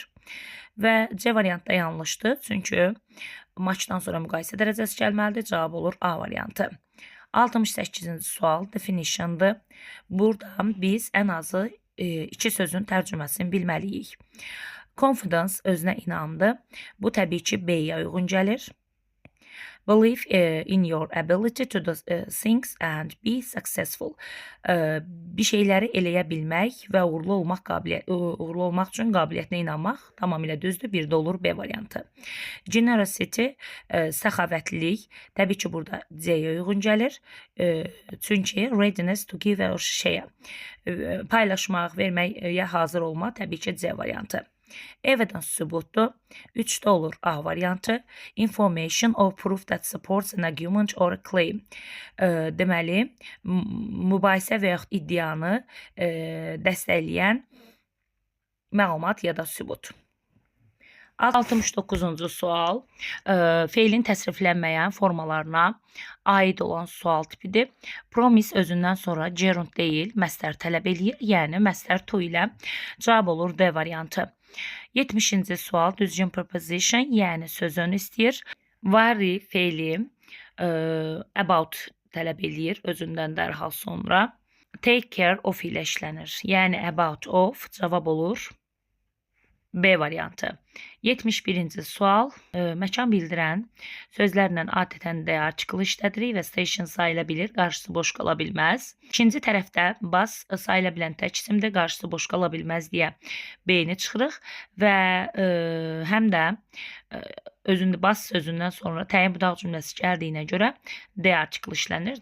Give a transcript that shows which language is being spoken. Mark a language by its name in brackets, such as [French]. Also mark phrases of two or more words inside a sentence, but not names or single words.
[Azerbaijani] Və C variantda yanlışdır. Çünki matchdan sonra müqayisə dərəcəsi gəlməlidir. Cavab olur A variantı. 68-ci sual definition'dır. Burada biz ən azı iki sözün tərcüməsini bilməliyik. Confidence özünə inamdır. Bu təbii ki B-yə uyğun gəlir. [English] Believe in your ability to do things and be successful. [Azerbaijani] Bir şeyləri eləyə bilmək və uğurlu olmaq üçün qabiliyyətinə inanmaq tamamilə düzdür. Bir də olur B variantı. Generosity, səxavətlilik. Təbii ki, burada C-yə uyğun gəlir. [English] Çünki readiness to give or share. [Azerbaijani] Paylaşmaq, verməyə hazır olma təbii ki C variantı. Evidence sübutdur. 3-də olur A variantı. [English] Information or proof that supports an argument or a claim. [Azerbaijani] Deməli, mübahisə və yaxud iddianı dəstəkləyən məlumat ya da sübut. 69-cu sual. Feilin təsriflənməyən formalarına aid olan sual tipidir. Promise özündən sonra gerund deyil, məstər tələb eləyir. Yəni, məstər to ilə cavab olur D variantı. 70-ci sual düzgün preposition, yəni sözünü istəyir. Worry feili about tələb eləyir özündən dərhal sonra. [English] Take care of [Azerbaijani] ilə işlənir. Yəni [English] about of [Azerbaijani] cavab olur B variantı. 71-ci sual. Məkan bildirən sözlərlə adətən də article işlədirik və station sayıla bilir, qarşısı boş qala bilməz. İkinci tərəfdə bas sayıla bilən tək isimdə qarşısı boş qala bilməz deyə B-ni çıxırıq və həm də bas sözündən sonra təyin budaq cümləsi gəldiyinə görə D article işlənir.